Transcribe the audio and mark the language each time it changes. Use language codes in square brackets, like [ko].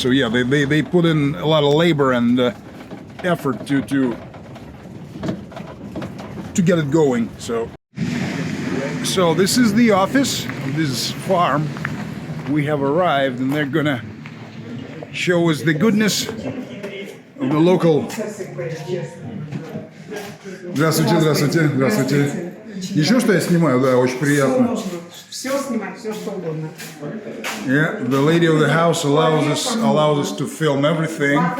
[en] So yeah, they put in a lot of labor and effort to get it going. So this is the office of this farm. We have arrived, and they're gonna show us the goodness of the local [ru] Здравствуйте, здравствуйте, здравствуйте. Еще что я снимаю? Да, очень приятно. Все снимать, все что угодно. [en] Yeah, the lady of the house allows us to film everything.